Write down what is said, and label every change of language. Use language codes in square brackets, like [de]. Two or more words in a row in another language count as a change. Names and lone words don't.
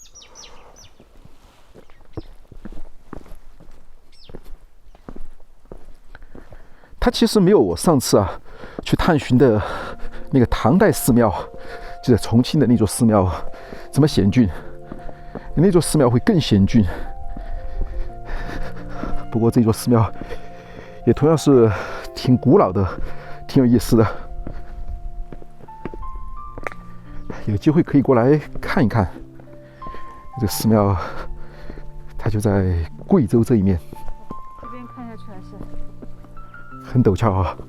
[zh] 它其實沒有我上次啊去探尋的那個唐代寺廟，就在重慶的那座寺廟這麼險峻，那座寺廟會更險峻。不過這座寺廟也同樣是挺古老的，挺有意思的。有機会可以过來看一看。這個寺廟它就在貴州這一面。這邊看下去還是很陡峭啊，